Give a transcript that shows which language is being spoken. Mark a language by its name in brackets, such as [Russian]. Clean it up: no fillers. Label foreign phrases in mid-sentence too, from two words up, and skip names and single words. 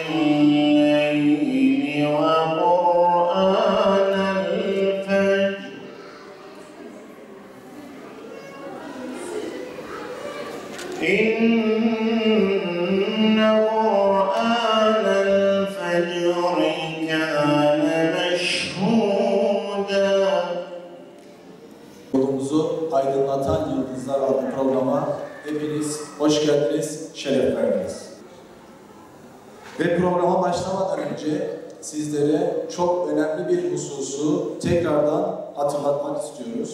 [Arabic] الليل وقرآن الفجر إن قرآن الفجر كان مشهودا. [Turkish] Yolumuzu aydınlatan Yıldızlar adlı programa hepiniz hoş geldiniz, şeref verdiniz. Ve programa başlamadan önce sizlere çok önemli bir hususu tekrardan hatırlatmak istiyoruz.